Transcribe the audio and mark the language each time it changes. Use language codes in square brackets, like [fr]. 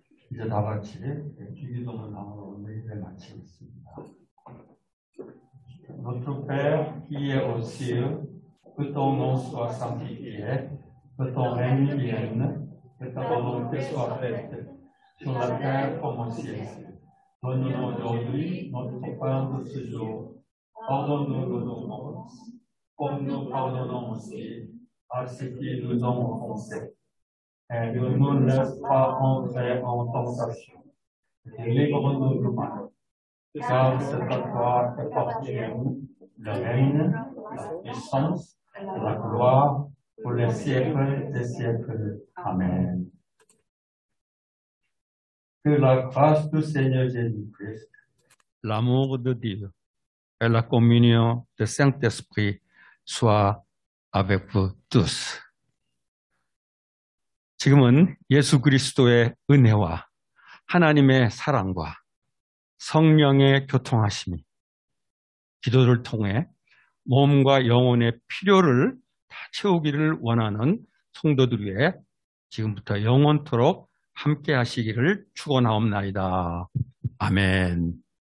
[ko] 이제 다 같이 주기도문 나오는 예배 마치겠습니다. [fr] Notre Père qui est aux cieux, que ton nom soit sanctifié, que ton règne vienne, que ta volonté soit faite sur la terre comme au ciel. Donne-nous aujourd'hui notre pain de ce jour. Pardonne-nous nos offenses, comme nous pardonnons aussi à ceux qui nous ont offensés. Et ne nous laisse pas entrer en tentation, et livre-nous du mal. Car c'est à toi qu'appartiennent le règne, la puissance et la gloire pour les siècles des siècles. Amen. Que la grâce du Seigneur Jésus-Christ, l'amour de Dieu et la communion du Saint-Esprit soient avec vous tous. [ko] 지금은 예수 그리스도의 은혜와 하나님의 사랑과 성령의 교통하심이 기도를 통해 몸과 영혼의 필요를 다 채우기를 원하는 성도들 위해 지금부터 영원토록 함께 하시기를 축원하옵나이다. 아멘.